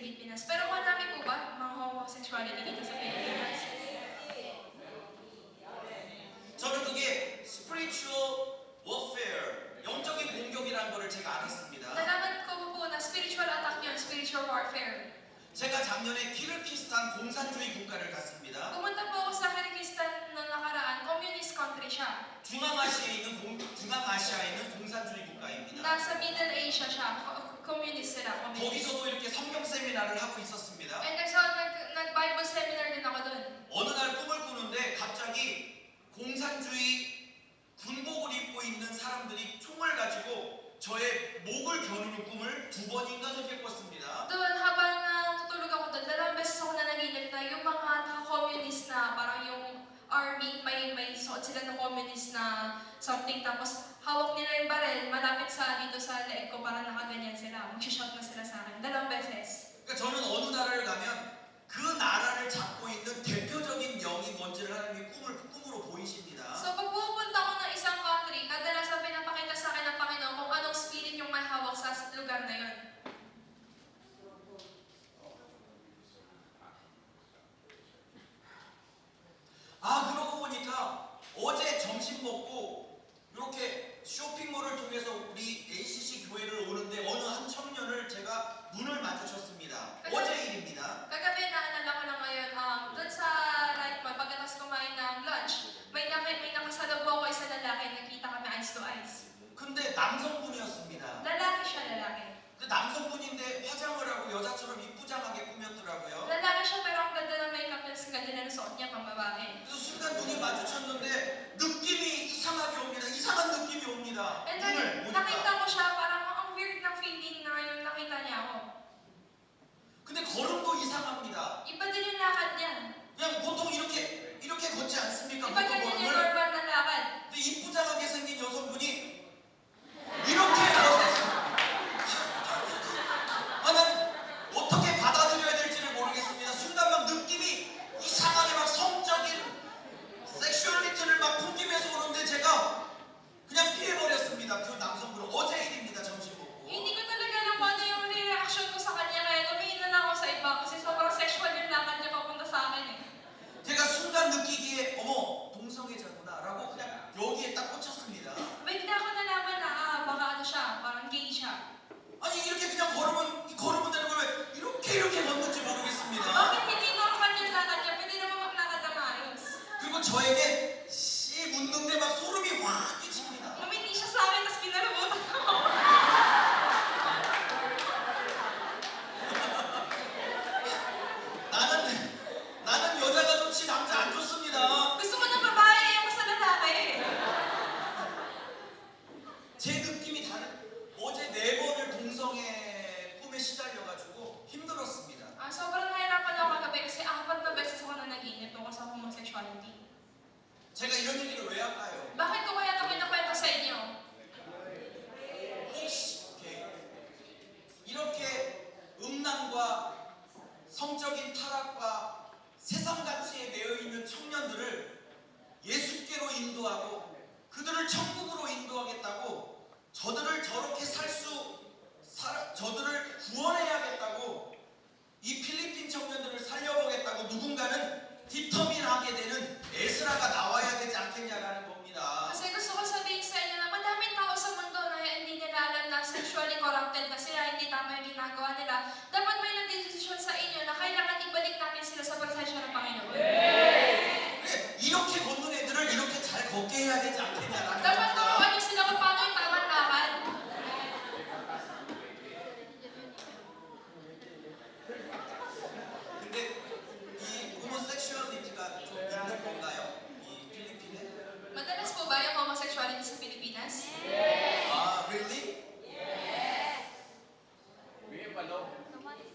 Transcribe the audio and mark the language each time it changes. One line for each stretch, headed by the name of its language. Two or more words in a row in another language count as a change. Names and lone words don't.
Filipino: Pilipinas. Pero marami po ba mga homosexuality dito sa Pilipinas?
Korean: 저는 그게
English: spiritual warfare,
Korean: 영적인 공격이라는 거를 제가 알았습니다.
Filipino: Nalaman ko po na
English: spiritual attack
Filipino: yun,
English: spiritual warfare.
Korean: 제가 작년에 키르기스탄 공산주의 국가를 갔습니다.
Filipino: Pumunta po ako sa Kyrgyzstan na nakaraan,
English: communist country
Filipino: siya.
Korean: 중앙아시아에 있는 공산주의 국가입니다.
Filipino: Nasa Middle Asia siya, communist sila, communist.
Korean: 거기서도 이렇게 성경 세미나를 하고 있었습니다.
Filipino: And nag-
English: Bible seminar
Filipino: din ako dun.
Korean: 어느 날 꿈을 꾸는데 갑자기 공산주의 군복을 입고 있는 사람들이 총을 가지고 저의 목을 겨누는 꿈을 2번인가 그렇게 꿨습니다.
Filipino: Doon, habang natutulog ako doon, 2 beses ako nanaginip na yung mga naka-communist na, parang yung army, may suot sila na communist na something, tapos hawak nila yung baril, malapit dito sa leeg ko, parang nakaganyan sila, mag-shot na sila sa akin, 2 beses.
Korean: 그러니까 저는 어느 나라를 가면 그 나라를 잡고 있는 대표적인 영이 뭔지를 하나님이 꿈으로 보이십니다.
Filipino: So pag pupunta ako ng isang country, kadalasan pinapakita sa akin ng Panginoon kung anong spirit yung may hawak sa lugar na yun.
Korean: 아, 그러고 보니까 어제 점심 먹고 이렇게 쇼핑몰을 통해서 우리 ACC 교회를 오는데 어느 한 청년을 제가 눈을 마주쳤습니다. 어제 일입니다.
Filipino: Kagabi, naalala ko lang ngayon, doon sa right mall, pagkatapos kumain ng lunch, may nakasalubong ko isang lalaki, nakita kami
English: eyes to eyes.
Korean: 근데 남성분이었습니다.
Filipino: Lalaki siya, lalaki.
Korean: 근데 남성분인데 화장을 하고 여자처럼 이쁘장하게 꾸몄더라고요.
Filipino: Lalaki siya pero ang ganda ng makeup niya, ang ganda ng suot niya pang babae.
Korean: 그래서 순간 눈이 마주쳤는데 느낌이 이상하게 옵니다. 이상한 느낌이 옵니다.
Filipino: And
Korean: 눈을
Filipino: then,
Korean: 보니까.
Filipino: nakita ko siya, parang ang weird ng feeling na yung nakita niya ako.
Korean: 근데 걸음도 이상합니다.
Filipino: Iba din yung lakad niya.
Korean: 그냥 보통 이렇게 걷지 않습니까?
Filipino: Iba
Korean: 보통
Filipino: ganyan yung
Korean: 걸음을.
Filipino: normal na lakad.
Korean: 근데 이쁘장하게 생긴 여성분이 이렇게 걸었어요. 아, 난 어떻게 받아들여야 될지를 모르겠습니다. 순간 막 느낌이 이상하게 막 성적인 섹슈얼리티를 막 풍기면서 오는데 제가 그냥 피해버렸습니다. 그 남성분을. 어제 일입니다. 점심 먹고.
Filipino: Hindi ko talaga alam kung ano yung reaction ko sa kanya, kaya tumingin na lang ako sa iba kasi sobrang sexual yung lakad niya papunta sa akin eh.
Korean: 제가 순간 느끼기에 어머 동성애자구나 라고 그냥 여기에 딱 꽂혔습니다.
Filipino: Bigla ko nalaman na, baka ano siya, parang gay siya.
Korean: 아니 이렇게 그냥 걸으면 되는 걸 왜 이렇게 걷는지 모르겠습니다.
Filipino: Bakit hindi normal yung lakad niya? Pwede naman maglakad na maayos.
Korean: 그리고 저에게 씨 묻는데 막 소름이 확 끼칩니다.
Filipino: Umiti siya sa akin, tapos kinalabutan ako.
Korean: 나는 여자가 좋지 남자 안 좋습니다.
Filipino: Gusto ko ng babae, ayaw ko sa lalaki.
Korean: 제 느낌이 다른. 어제 4번을 동성애 꿈에 시달려가지고 힘들었습니다.
Filipino: Sobrang nahirapan ako kagabi kasi 4 na beses ako na naginip tungkol sa homosexuality.
Korean: 제가 이런 얘기를 왜 할까요?
Filipino: Bakit ko kaya ito kinakwento sa inyo?
Korean: 혹시 이렇게 음란과 성적인 타락과 세상 가치에 매여 있는 청년들을 예수께로 인도하고 그들을 천국으로 인도하겠다고 저들을 저렇게 저들을 구원해야겠다고 이 필리핀 청년들을 살려보겠다고 누군가는 디터민하게 되는 에스라가 나와야 되지 않겠냐라는 겁니다.
Filipino: Kasi gusto ko sabihin sa inyo na madaming tao sa mundo na hindi nila alam na
English: sexually corrupted
Filipino: na sila, hindi tama yung ginagawa nila. Dapat may nagdesisyon sa inyo na kailangan ibalik natin sila sa presensya ng Panginoon.
Korean: 그래, 이렇게 걷는 애들을 이렇게 잘 걷게 해야 되지 않겠냐라는
Filipino: Dapat
Korean: 겁니다.
Filipino: turuan niyo sila kung paano yung tamang lakad.
Korean: 근데 이 호모섹슈얼리티가 좀 있는 건가요? 이 필리핀에?
Filipino: Madalas po ba yung homosexuality sa Pilipinas?
Korean: 아, really?